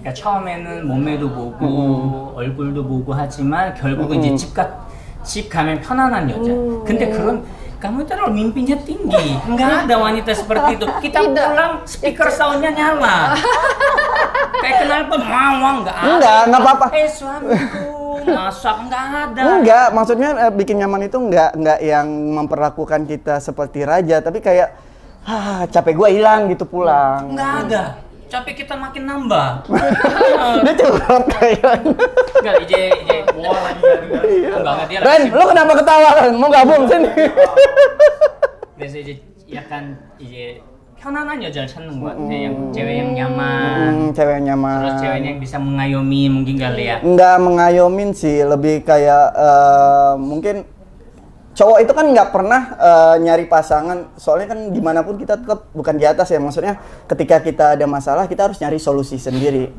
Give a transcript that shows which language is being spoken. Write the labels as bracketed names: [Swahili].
[Korean] 그러니까 처음에는 몸매도 보고 얼굴도 보고 하지만 결국은 이제 집 가면 편안한 여자. 근데 그런 [Indonesian] kamu terlalu mimpinya tinggi. Enggak ada wanita seperti itu. Kita pulang speaker soundnya nyala. Kayak kenapa mawang enggak ada. Enggak apa-apa. Suamiku masak enggak ada. Enggak, maksudnya bikin nyaman itu enggak yang memperlakukan kita seperti raja, tapi kayak capek gua hilang gitu pulang. Enggak ada. Capek kita makin nambah. Dia curhat kayak. Enggak, 이제 뭐 enggak dia. Ren, lu kenapa ketawa, Ren? Mau gabung sini? [Korean] 그래서 이제 약간 이제 편안한 여자를 찾는 것 같아. [Indonesian] yang cewek yang nyaman. Cewek yang nyaman. Terus ceweknya yang bisa mengayomi mungkin kali ya. Enggak mengayomin sih, lebih kayak mungkin cowok itu kan nggak pernah nyari pasangan, soalnya kan dimanapun kita tetap bukan di atas ya, maksudnya ketika kita ada masalah kita harus nyari solusi sendiri.